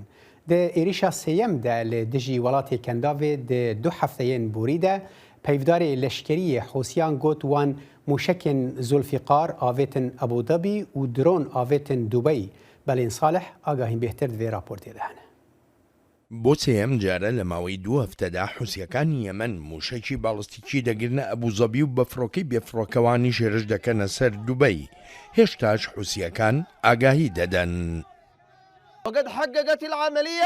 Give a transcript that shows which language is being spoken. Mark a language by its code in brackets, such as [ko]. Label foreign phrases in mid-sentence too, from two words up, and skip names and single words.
[ku] Di êrişa sêyem de li dijî welatê Kendavê di du hefteyên borî de peyvdarê leşkeriyê Hûsiyan got wan mûşekên Zulfîqar avêtin Ebu Dabî û dron avêtin Dubeyî. Belên Salih agahîn bêhtir di vê raportê de hene. [ckb] بۆ سێم جارە لە ماوەی دوو هەفتەدا حوسیەکانی یەمەن موشەکی باڵستیکی دەگرنە ئەبوزەبی و بە فڕۆکەی بێفڕۆکەوانی شێرش دەکەنە سەر دوبەی. هێشتاش حوسیەکان ئاگاهی دەدەن. [ar] وقد حققت العملية